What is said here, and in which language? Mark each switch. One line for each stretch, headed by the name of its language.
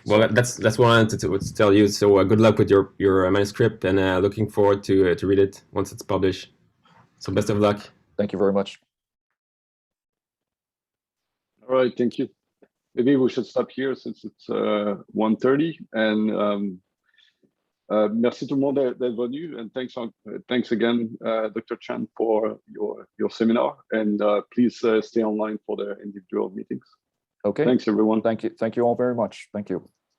English: Well, that's what I wanted to tell you. So good luck with your manuscript, and looking forward to read it once it's published. So best of luck. Thank you very much. All right, thank you. Maybe we should stop here since it's 1:30.
French: And merci tout le monde d'être venu.
English: And thanks again, Dr. Chan, for your seminar. And please stay online for the individual meetings. Okay. Thanks, everyone. Thank you all very much. Thank you.